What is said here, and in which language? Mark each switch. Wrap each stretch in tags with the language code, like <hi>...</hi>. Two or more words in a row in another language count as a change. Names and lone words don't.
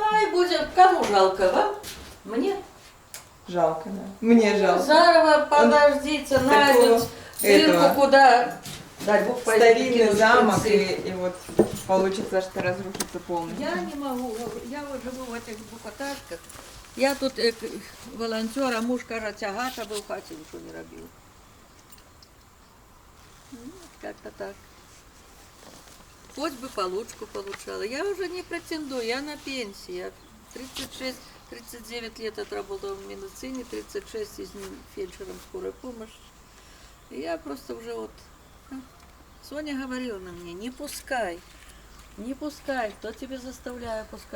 <ru>Ай, будем, кому жалко, вам? Мне? Жалко, да. Мне жалко. Зарово, подождите, найдут дырку этого. куда. Дай Бог, Старинный кинуть замок, концы. и вот получится, что разрушится полностью. Я не могу, я вот живу в этих двухэтажках.</ru> <uk>Я тут волонтер, а муж, каже, тягач, а в хаті нічого не робив.</uk> <ru>Ну, как-то так. Хоть бы получку получала. Я уже не претендую, я на пенсии. Я 36-39 лет отработала в медицине, 36 из них фельдшером скорой помощи. И я просто уже вот... Соня говорила на мне, не пускай, кто тебе заставляет пускать.</ru>